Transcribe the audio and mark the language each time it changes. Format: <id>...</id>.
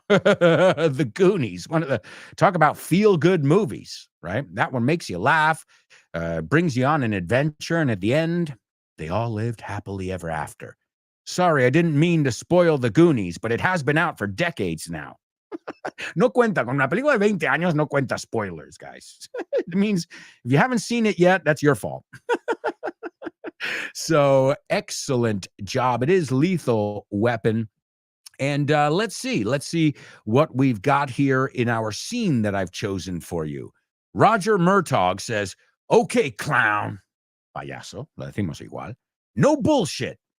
<en>The Goonies. One of the, talk about feel-good movies, right? That one makes you laugh, brings you on an adventure, and at the end, they all lived happily ever after. Sorry, I didn't mean to spoil The Goonies, but it has been out for decades now.</en> <es>No cuenta, con una película de 20 años, no cuenta spoilers, guys.</es> <en>It means if you haven't seen it yet, that's your fault. So, excellent job. It is Lethal Weapon. And let's see what we've got here in our scene that I've chosen for you. Roger Murtaugh says, okay, clown,</en> <es>payaso, lo decimos igual.</es> <en>No bullshit.</en>